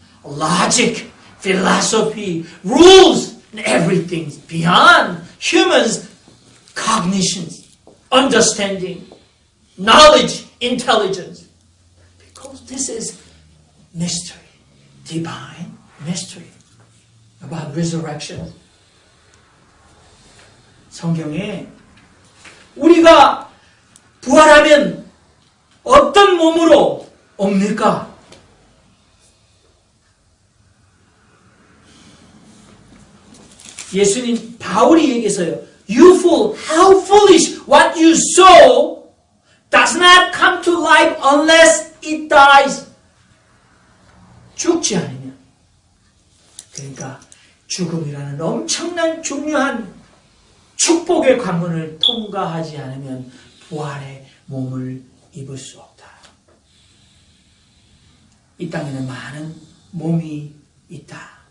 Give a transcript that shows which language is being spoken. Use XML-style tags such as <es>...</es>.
<en>Logic, philosophy, rules, and everything beyond humans' cognitions, understanding, knowledge, intelligence. Because this is mystery, divine mystery about resurrection.</en> <ko>성경에 우리가 부활하면 어떤 몸으로 옵니까? 예수님 바울이 얘기했어요.</ko> <en>You fool, how foolish! What you sow does not come to life unless it dies.</en> <ko>죽지 않으면. 그러니까 죽음이라는 엄청난 중요한 축복의 관문을 통과하지 않으면 부활의 몸을 입을 수 없다. 이 땅에는 많은 몸이 있다.</ko>